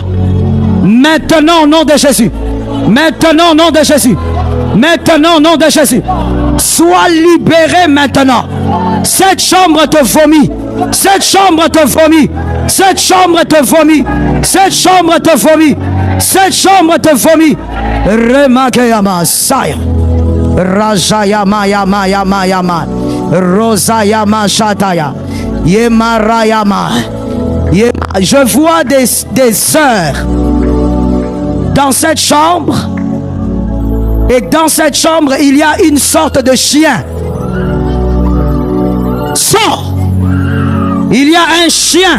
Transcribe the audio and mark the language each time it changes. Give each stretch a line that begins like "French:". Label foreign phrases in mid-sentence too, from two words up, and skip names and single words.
French: Maintenant au nom de Jésus. Maintenant au nom de Jésus. Maintenant au nom de Jésus. Sois libéré maintenant. Cette chambre te vomit. Cette chambre te vomit. Cette chambre te vomit. Cette chambre te vomit. Cette chambre te vomit. Remakeyama Saya. Rajayama Yama Yama Yama. Rosayama Shataya. Yemarayama. Je vois des sœurs dans cette chambre. Et dans cette chambre, il y a une sorte de chien. Sors! Il y a un chien.